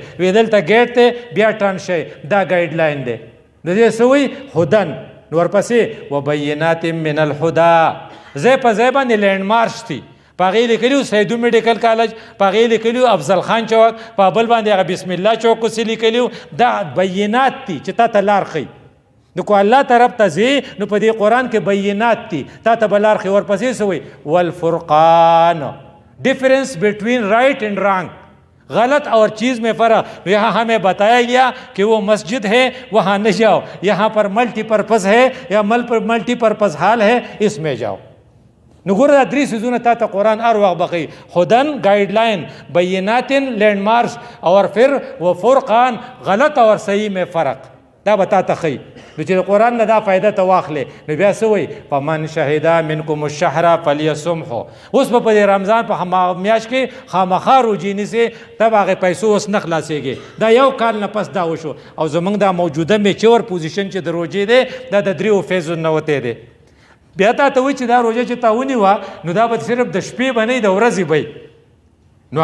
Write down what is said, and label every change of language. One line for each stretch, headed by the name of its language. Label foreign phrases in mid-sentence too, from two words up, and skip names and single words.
Pashto: وی دلته ګیټ دی بیا ټرن شئ دا ګایډلاین دی د دې څه وایي هدن نور پسې
Arabic: وبینات من الهدى
Pashto: ځای په ځای باندې لینډ مارک دي پاغې لیکلي سیدو میډیکل کالج پاغې لیکلي افضل خان چوک په بل باندې هغه بسم الله چوک کوسې لیکلي دا بینات دي چې تا ته لار ښیي نو کو الله طرف ته ځې نو په دې قرآن کې بینات دي تا ته به لار ښیي ورپسې څه وایي
Urdu: والفرقان
English: difference between right and wrong
Urdu: غلط اور چیز میں فرق یہاں ہمیں بتایا گیا کہ وہ مسجد ہے وہاں نہ جاؤ یہاں پر ملٹی پرپز ہے یا ملٹی پرپز ہال ہے اس میں جاؤ
Pashto: نو ګوره دا 3 څیزونه تا ته قرآن هر وخت بخي هدن ګایډلاین بینات لینډ مارکس
Urdu: اور پھر وہ فرقان غلط اور صحیح میں فرق
Pashto: دا به تا ته ښیي نو چې د قرآن نه دا فایده ته واخلې نو بیا څه وایي
Arabic: فمن شهد منکم الشهر فلیصمحو
Pashto: اوس به په دې رمضان په میاشت کې خامخا روجې نیسې ته به هغې پیسو اوس نه خلاصېږي دا یو کال نه پس دا وشو او زموږ دا موجوده میچور پوزیشن چې د روجې دی دا د 3 فیزو نه وتی دی بیا تا ته وایي چې دا روژه چې تا ونیوه نو دا به صرف د شپې به نه د ورځې به نو